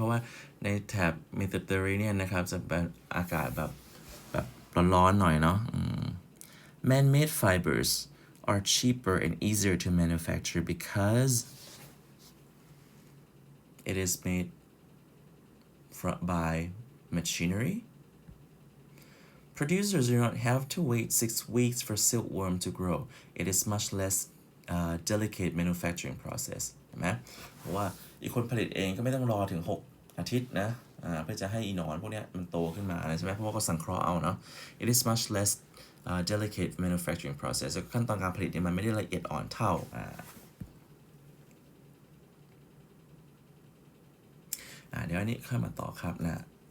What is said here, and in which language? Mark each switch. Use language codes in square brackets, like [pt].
[th] เพราะว่าในแถบ Mediterranean นะครับจะเป็นอากาศแบบร้อนๆหน่อยเนาะ [en] Man-made fibers are cheaper and easier to manufacture because it is made by machinery. Producers do not have to wait 6 weeks for silkworm to grow. It is much less delicate manufacturing process. [th] เห็นไหมเพราะว่าอีกคนผลิตเองก็ไม่ต้องรอถึง6 อาทิตย์นะเพื่อจะให้อีหนอนพวกนี้มันโตขึ้นมาใช่ไหมเพราะว่าก็สังเคราะห์เอาเนาะ [en] It is much less delicate manufacturing process [th] ขั้นตอนการผลิตเนี่ยมันไม่ได้ละเอียดอ่อนเท่าเดี๋ยวอันนี้ค่อยมาต่อครับนะ